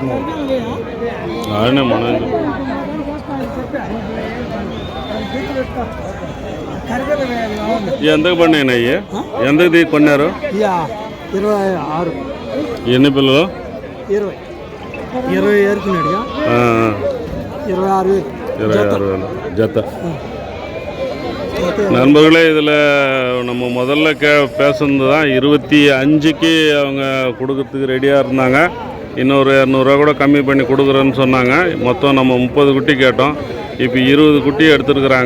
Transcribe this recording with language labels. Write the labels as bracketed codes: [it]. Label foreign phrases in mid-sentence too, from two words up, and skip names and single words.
[te] ఆయనే మనం ఎంతకు పడినాయి అయ్యి? ఎంతకు కొన్నారు? 26. ఎన్ని పిల్లలు? 20 ఏరుకున్నాడుగా. 26,000 [ta] ஜத்த. நண்பர்களே, இதில் நம்ம முதல்ல பேசுனது தான் 25க்கு அவங்க கொடுக்கறதுக்கு ரெடியாக இருந்தாங்க. இன்னொரு 200 கூட கம்மி பண்ணி கொடுக்குறேன்னு சொன்னாங்க. மொத்தம் நம்ம 30 குட்டி கேட்டோம். இப்போ 20 குட்டி எடுத்துருக்குறாங்க.